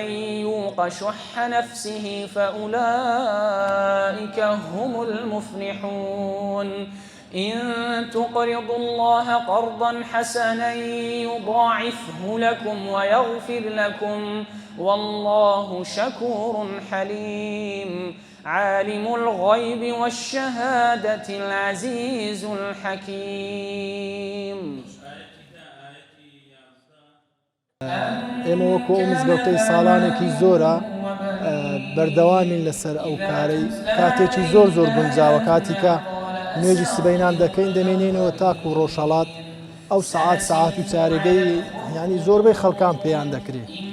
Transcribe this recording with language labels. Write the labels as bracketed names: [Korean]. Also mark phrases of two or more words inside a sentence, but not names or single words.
[Arabic] يوق شح نفسه فأولئك هم المفلحون إن تقرضوا الله قرضا حسنا يضاعفه لكم ويغفر لكم والله شكور حليم عالم الغيب والشهادة العزيز الحكيم [Central Kurdish] ئێمە وەکو ئەو مزگەوتەی ساڵانێکی زۆرە بەردەوامین لەسەر ئەو کارەی کاتێکی زۆر گونجاوە کاتیکە نوێژی سبەینان دەکەین دەمێنێنەوە تاکو و ڕۆژهەڵات ئەو سەعات و چارەگەی ینی زۆربەی خەڵکان پێیان دەکرێت